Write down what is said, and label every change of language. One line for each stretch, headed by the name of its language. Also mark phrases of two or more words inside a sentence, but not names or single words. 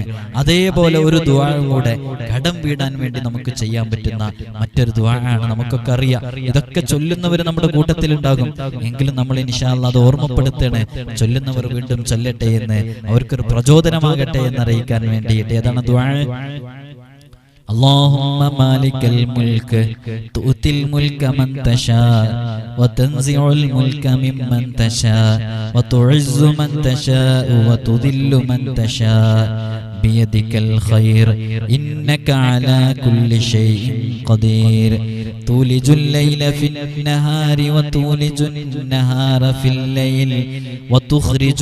Malayalam: അതേപോലെ ഒരു ദുആ കൂടെ കടം വീടാൻ വേണ്ടി നമുക്ക് ചെയ്യാൻ പറ്റുന്ന മറ്റൊരു ദുആആണ്. നമുക്കൊക്കെ അറിയാം, ഇതൊക്കെ ചൊല്ലുന്നവർ നമ്മുടെ കൂട്ടത്തിലുണ്ടാകും. എങ്കിലും നമ്മൾ
Arabic: إن شاء الله
Malayalam: അത് ഓർമ്മപ്പെടുത്തണേ, ചൊല്ലുന്നവർ വീണ്ടും ചൊല്ലട്ടെ എന്ന്, അവർക്കൊരു പ്രചോദനമാകട്ടെ എന്നറിയിക്കാൻ വേണ്ടിയിട്ട്. ഏതാണ് ദുആ?
Arabic: اللهم مالك الملك تؤتي الملك من تشاء وتنزع الملك ممن تشاء وتعز من تشاء وتذل من تشاء بيدك الخير إنك على كل شيء قدير تولج الليل في النهار وتولج النهار في الليل وتخرج